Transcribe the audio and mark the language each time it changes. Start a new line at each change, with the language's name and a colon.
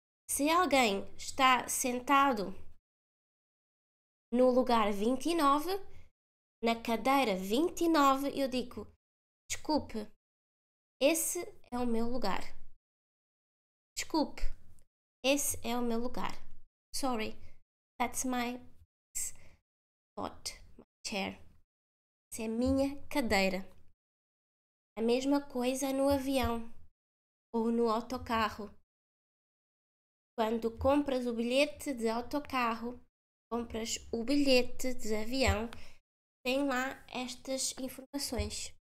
Portuguese: Se alguém está sentado no lugar 29, na cadeira 29, eu digo, desculpe, esse é o meu lugar. Desculpe, esse é o meu lugar.
English: Sorry, that's my spot, my chair.
Portuguese: Essa é a minha cadeira. A mesma coisa no avião ou no autocarro. Quando compras o bilhete de autocarro, compras o bilhete de avião, tem lá estas informações.